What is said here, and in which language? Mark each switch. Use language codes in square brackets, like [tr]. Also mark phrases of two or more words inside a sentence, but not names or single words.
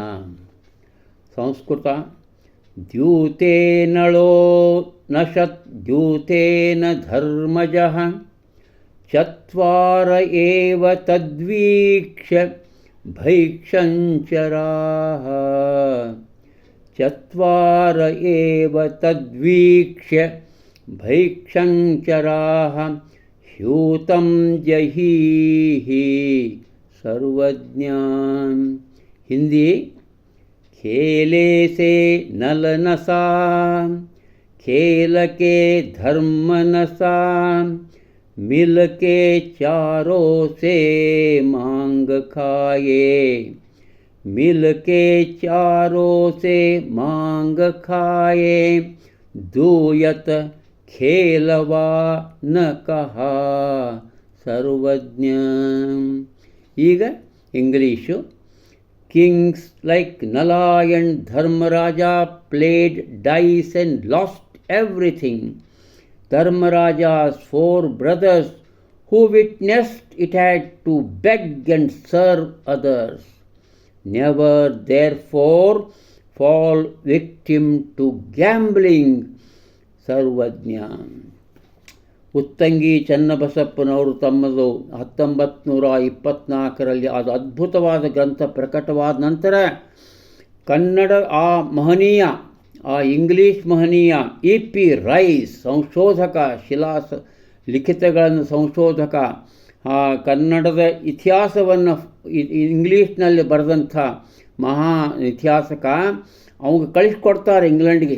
[sa] ಸಂಸ್ಕೃತ ದ್ಯೂತೇನಳೋ ನಶತ್ ದ್ಯೂತೇನ ಧರ್ಮಜಃ ಚತ್ವಾರ ಏವ ತದ್ವೀಕ್ಷ್ಯ ಭೈಕ್ಷಂಚರಾಃ. ಚತ್ವಾರ ಏವ ತದ್ವೀಕ್ಷ್ಯ ಭೈಕ್ಷಂಚರಾಃ ಹ್ಯೂತಂ ಜಹೀಹಿ ಸರ್ವಜ್ಞ. [hi] ಹಿಂದಿ खेले से नल नशा, खेल के धर्म नशा, मिल के चारों से मांग खाए, मिल के चारों से मांग खाए, दूयत खेलवा न कहा सर्वज्ञ. [kn] ಈಗ ಇಂಗ್ಲೀಷು. [en] Kings like Nala and Dharmaraja played dice and lost everything. Dharmaraja's 4 brothers who witnessed it had to beg and serve others. Never therefore fall victim to gambling. [kn] ಸರ್ವಜ್ಞ. ಉತ್ತಂಗಿ ಚನ್ನಬಸಪ್ಪನವರು ತಮ್ಮದು 1924ರಲ್ಲಿ ಅದು ಅದ್ಭುತವಾದ ಗ್ರಂಥ ಪ್ರಕಟವಾದ ನಂತರ ಕನ್ನಡ ಮಹನೀಯ ಇಂಗ್ಲೀಷ್ ಮಹನೀಯ EP ರೈಸ್ ಸಂಶೋಧಕ, ಲಿಖಿತಗಳನ್ನು ಸಂಶೋಧಕ, ಕನ್ನಡದ ಇತಿಹಾಸವನ್ನು ಇಂಗ್ಲೀಷ್ನಲ್ಲಿ ಬರೆದಂಥ ಮಹಾ ಇತಿಹಾಸಕ, ಅವಾಗ ಕಳಿಸ್ಕೊಡ್ತಾರೆ ಇಂಗ್ಲೆಂಡ್ಗೆ.